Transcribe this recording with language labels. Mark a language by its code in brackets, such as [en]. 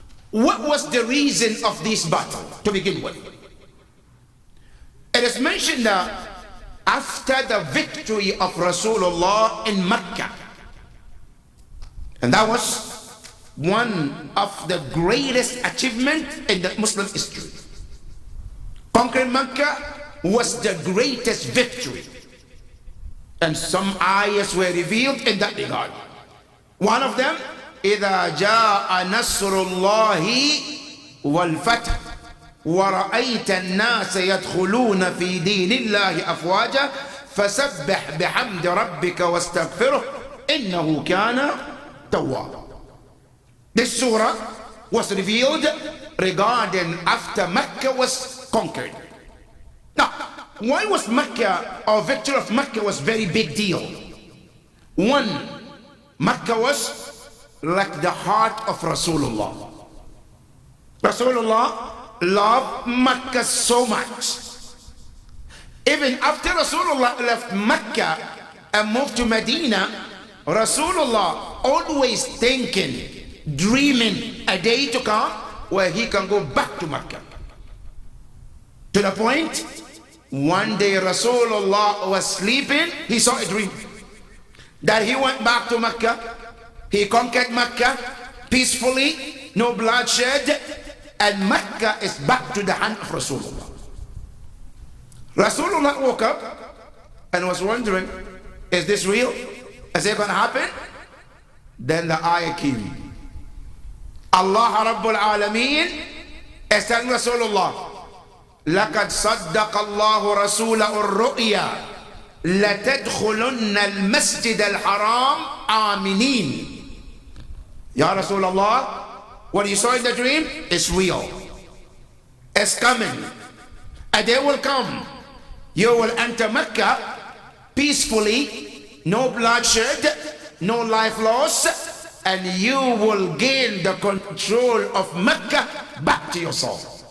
[en] What was the reason of this battle to begin with? It is mentioned that after the victory of Rasulullah in Mecca, and that was one of the greatest achievements in the Muslim history. Conquering Mecca was the greatest victory. And some ayahs were revealed in that regard. One of them, [ar] إِذَا جَاءَ نَصْرُ اللَّهِ وَالْفَتْحُ وَرَأَيْتَ النَّاسَ يَدْخُلُونَ فِي دِينِ اللَّهِ أَفْوَاجًا فَسَبِّحْ بِحَمْدِ رَبِّكَ وَاسْتَغْفِرْهُ إِنَّهُ كَانَ توابا. [en] This surah was revealed regarding after Mecca was conquered. Now, why was Mecca, or victory of Mecca was very big deal? One, Mecca was like the heart of Rasulullah. Rasulullah loved Mecca so much. Even after Rasulullah left Mecca and moved to Medina, Rasulullah always thinking, dreaming a day to come where he can go back to Mecca. To the point, one day Rasulullah was sleeping, he saw a dream that he went back to Mecca, he conquered Mecca peacefully, no bloodshed, and Mecca is back to the hand of Rasulullah. Rasulullah woke up and was wondering, is this real? Is it going to happen? Then the ayah came. Allah Rabbul Alameen is telling Rasulullah, [ar] لَقَدْ صَدَّقَ اللَّهُ رَسُولَهُ الرُّؤْيَا لَتَدْخُلُنَّ الْمَسْجِدَ الْحَرَامِ آمِنِينَ. [en] Ya Rasulullah, what you saw in the dream is real. It's coming. A day will come. You will enter Mecca peacefully, no bloodshed, no life loss, and you will gain the control of Mecca back to yourself.